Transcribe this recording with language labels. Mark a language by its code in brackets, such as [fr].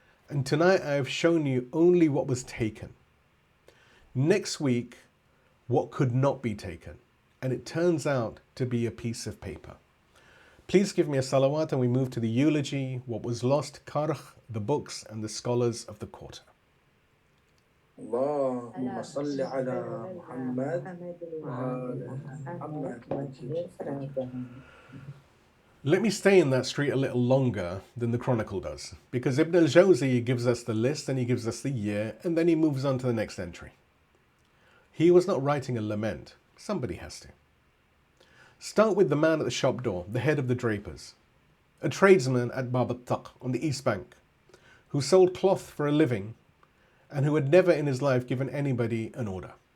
[en] And tonight I have shown you only what was taken. Next week, what could not be taken. And it turns out to be a piece of paper. Please give me a salawat and we move to the eulogy, what was lost, Karkh, the books and the scholars of the quarter. [ar] اللهم صل على محمد وآل محمد. [en] Let me stay in that street a little longer than the Chronicle does, because Ibn al-Jawzi gives us the list and he gives us the year and then he moves on to the next entry. He was not writing a lament. Somebody has to. Start with the man at the shop door, the head of the drapers, a tradesman at Bab al-Taq on the East Bank, who sold cloth for a living and who had never in his life given anybody an order.